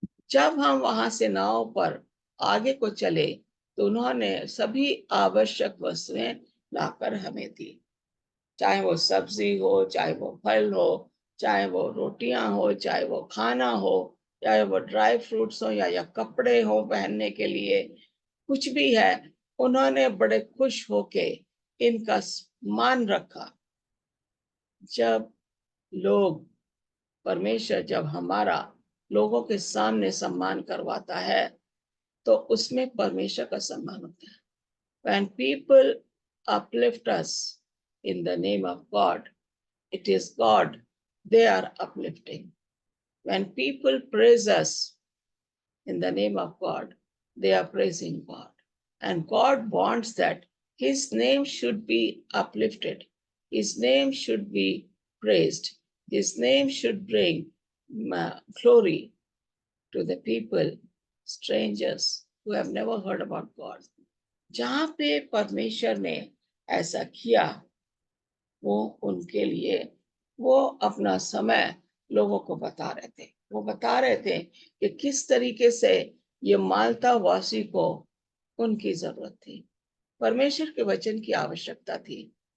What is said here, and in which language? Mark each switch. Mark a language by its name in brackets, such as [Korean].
[Hindi] जब हम वहां से नाव पर आगे को चले तो उन्होंने सभी आवश्यक वस्तुएं लाकर हमें दी, चाहे वो सब्जी हो, चाहे वो फल हो, चाहे वो रोटियां हो, चाहे वो खाना हो, चाहे वो ड्राई फ्रूट्स हो या कपड़े हो पहनने के लिए, कुछ भी है उन्होंने बड़े खुश होके इनका मान रखा। जब लोग परमेश्वर जब हमारा लोगों के सामने सम्मान करवाता है तो उसमें परमेश्वर का सम्मान होता है। [English] When people uplift us in the name of God, it is God they are uplifting. When people praise us in the name of God, they are praising God. And God wants that His name should be uplifted. His name should be praised. His name should bring glory to the people, strangers who have never heard about God. [Hindi] जहाँ पे परमेश्वर ने ऐसा किया वो उनके लिए वो अपना समय लोगों को बता रहे थे। वो बता रहे थे कि किस तरीके से ये माल्टा वासी को उनकी जरूरत थी, परमेश्वर के वचन की आवश्यकता थी।